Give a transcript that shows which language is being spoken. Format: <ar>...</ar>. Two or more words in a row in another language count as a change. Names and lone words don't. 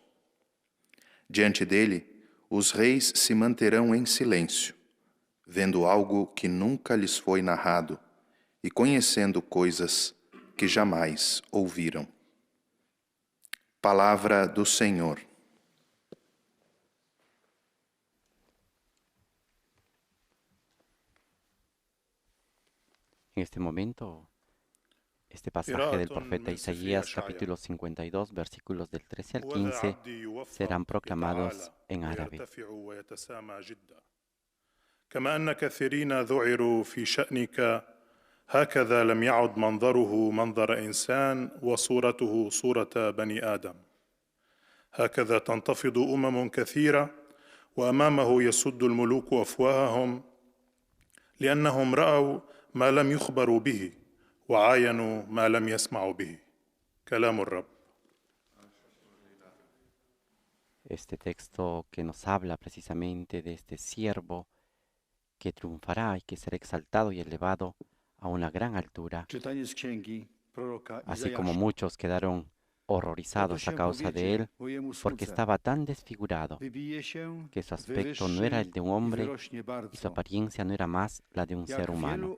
<pt>Diante dele, os reis se manterão em silêncio, vendo algo que nunca lhes foi narrado e conhecendo coisas que jamais ouviram. Palavra do Senhor.</pt> <es>En este momento, este pasaje del profeta Isaías, capítulo 52, versículos del 13 al 15, serán proclamados en árabe.</es> <ar>كما أن كثيرين ذعروا في شأنك هكذا لم يعد منظره منظر إنسان وصورته صورة بني آدم. هكذا تنتفض أمم كثيرة وأمامه يسد الملوك أفواههم لأنهم رأوا ما لم يخبروا به وعاينوا ما لم يسمعوا به. كلام الرب.</ar> <es>Este texto que nos habla precisamente de este siervo que triunfará y que será exaltado y elevado a una gran altura, así como muchos quedaron horrorizados a causa de él, porque estaba tan desfigurado que su aspecto no era el de un hombre y su apariencia no era más la de un ser humano.</es>